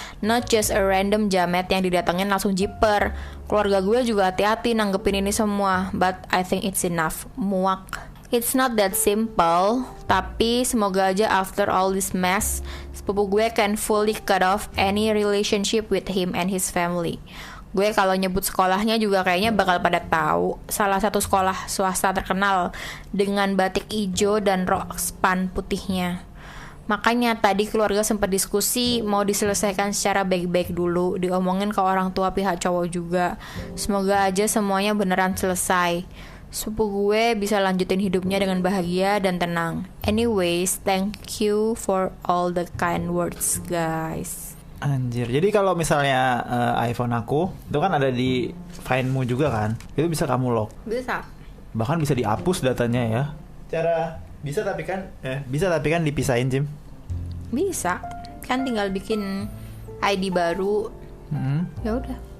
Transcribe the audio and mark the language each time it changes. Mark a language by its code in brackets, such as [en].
[en] Not just a random [id] jamet yang didatengin langsung jiper. Keluarga gue juga hati-hati nanggepin ini semua, [en] but I think it's enough. [id] Muak. [en] It's not that simple, [id] tapi semoga aja [en] after all this mess, [id] sepupu gue [en] can fully cut off any relationship with him and his family. [id] Gue kalau nyebut sekolahnya juga kayaknya bakal pada tahu. Salah satu sekolah swasta terkenal dengan batik hijau dan rok span putihnya. Makanya tadi keluarga sempat diskusi mau diselesaikan secara baik-baik dulu, diomongin ke orang tua pihak cowok juga. Semoga aja semuanya beneran selesai. Sepupu gue bisa lanjutin hidupnya dengan bahagia dan tenang. [en] Anyways, thank you for all the kind words guys. [id] Anjir, jadi kalau misalnya iPhone aku itu kan ada di Find-mu juga kan, itu bisa kamu lock. Bisa. Bahkan bisa dihapus datanya ya. Cara bisa tapi kan dipisahin Jim. Bisa. Kan tinggal bikin ID baru. Ya udah.